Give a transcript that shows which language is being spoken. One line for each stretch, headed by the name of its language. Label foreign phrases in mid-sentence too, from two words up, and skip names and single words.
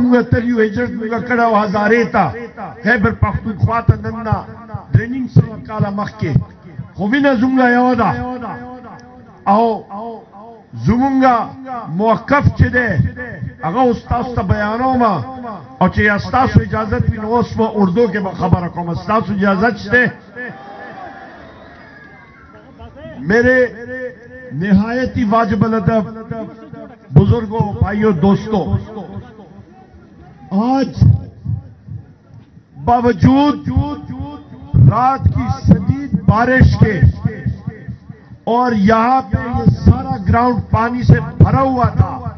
Pashto: موږ تر یو هجرت موږ کړی او هزارې ته خیبر پښتونخوا ته نن نه 300 کاله مخکې خو وینه زموږ یوه ده او زمونږ موقف چې دی هغه اوس تاسو ته بیانوم او چې ستاسو اجازت وي نو اوس به اردو کې به خبره کوم. ستاسو اجازت شته؟
Urdu: میرے نہایت ہی واجب الادب بزرگوں بھائیوں دوستوں آج باوجود رات کی شدید بارش کے اور یہاں پہ یہ سارا گراؤنڈ پانی سے بھرا ہوا تھا